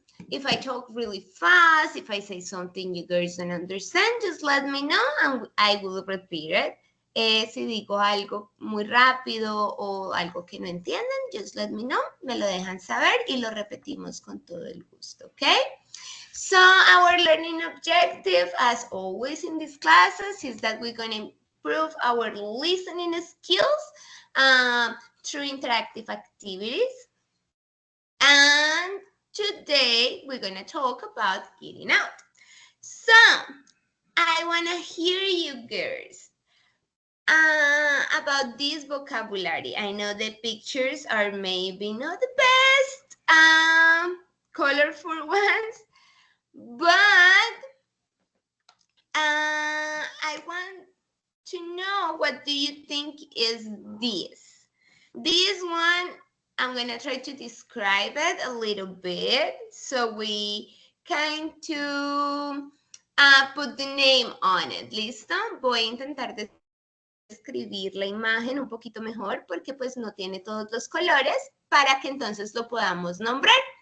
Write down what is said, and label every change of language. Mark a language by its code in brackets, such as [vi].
[en] If I talk really fast, if I say something you guys don't understand, just let me know and I will repeat it. [es] Si digo algo muy rápido o algo que no entiendan, [en] just let me know, [es] me lo dejan saber y lo repetimos con todo el gusto, ¿ok? [en] So our learning objective, as always in these classes, is that we're going to improve our listening skills through interactive activities. And today we're going to talk about eating out. So I want to hear you girls about this vocabulary. I know the pictures are maybe not the best colorful ones, but I want to know what do you think is this? This one, I'm gonna try to describe it a little bit so we kind to put the name on it. [es] ¿Listo? Voy a intentar describir la imagen un poquito mejor porque pues no tiene todos los colores para que entonces lo podamos nombrar.